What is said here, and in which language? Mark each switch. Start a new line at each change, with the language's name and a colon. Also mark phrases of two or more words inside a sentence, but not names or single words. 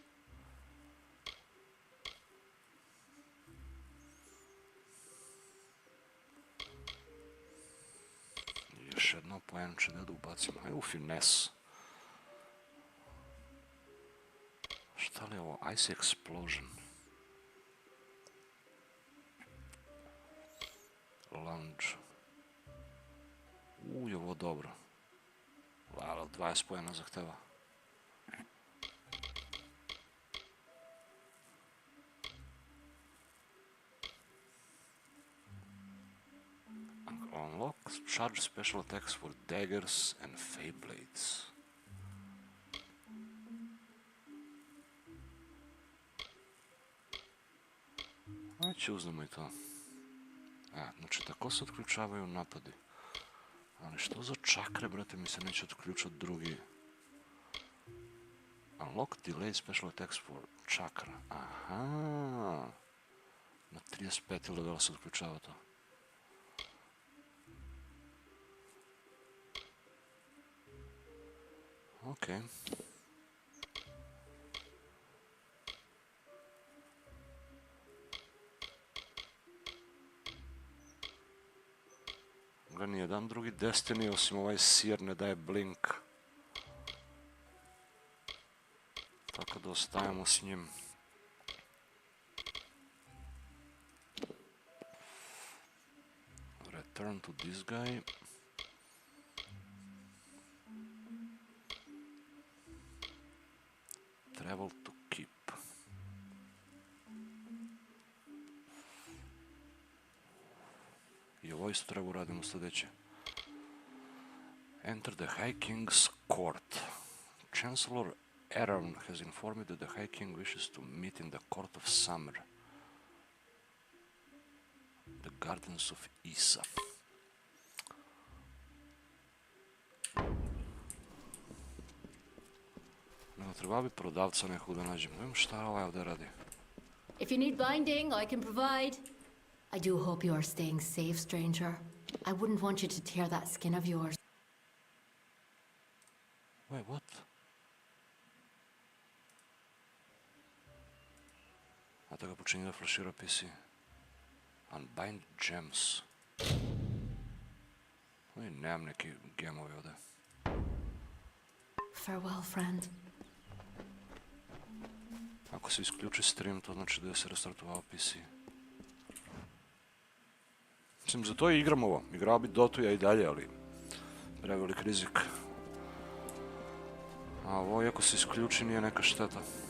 Serbian: Još jedno poenče da ubacimo. Evo finesse. Šta li je ovo?
English: Ice Explosion. Lunge.
Serbian: Je ovo dobro. Ali 20 pojena zahteva.
English: Unlock charge special attacks for daggers and fey blades.
Serbian: Ajde uzmemo i to. Znači tako se otključavaju napadi. Ali što za čakre, brate, mi se neće otključati drugi.
English: Unlock delay special attacks for čakra. Aha.
Serbian: Na 35 levela se otključava to. Okej. Nijedan drugi Destiny osim ovaj Seer ne daje blink. Tako da ostajemo s njim.
English: Return to this guy. Travel to keep.
Serbian: I ovo isto treba uradimo sljedeće.
English: Enter the High King's court. Chancellor Aaron has informed me that the High King wishes to meet in the court of summer. The gardens of Isa.
Serbian: No, treba bi prodavca nekog da nađem. Vidim šta ovaj ovdje radi.
English: If you need binding, I can provide. I do hope you are staying safe, stranger. I wouldn't want you to tear that skin of yours. Wait, what?
Serbian: A to ga počinje da flashira PC.
English: Unbind gems.
Serbian: Nemam neki gemovi ovdje.
English: Farewell, friend.
Serbian: Ako se isključi stream, to znači da je se restartovao PC. Mislim, za to i igram ovo. Igrao bi Dotu ja i dalje, ali prevelik rizik. A ovo, iako se isključi, nije neka šteta.